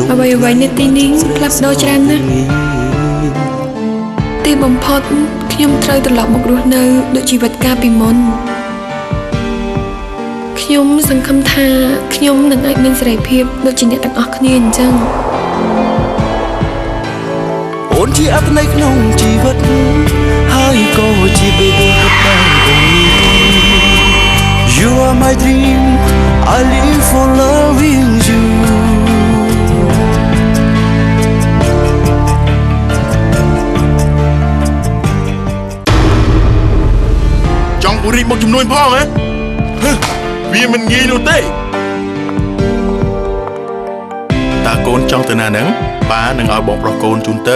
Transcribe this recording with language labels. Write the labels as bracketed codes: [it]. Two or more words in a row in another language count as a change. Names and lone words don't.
[km] អ្វីនៅទីនេះផ្លាស់ប្ដូរច្រើនណាស់ទីបំផុតខ្ញុំត្រូវត្រឡប់មករស់នៅដូចជីវិតកាលពីមុនខ្ញុំសង្ឃឹមថាខ្ញុំនឹងអាចមានសេរីភាពដូចជាអ្នកទាំងអស់គ្នាអញ្ចឹង អូនជាអត្ថន័យក្នុងជីវិតហើយក៏ជាបេះដូងរបស់បង [en] You are my dream I live for loving you [km] ចង់ពូរីមកជំនួយផងហ៎វាមិនងាយនោះទេតើកូនចង់ទៅណាហ្នឹងប៉ានឹងឲ្យបងប្រុសកូនជូនទៅ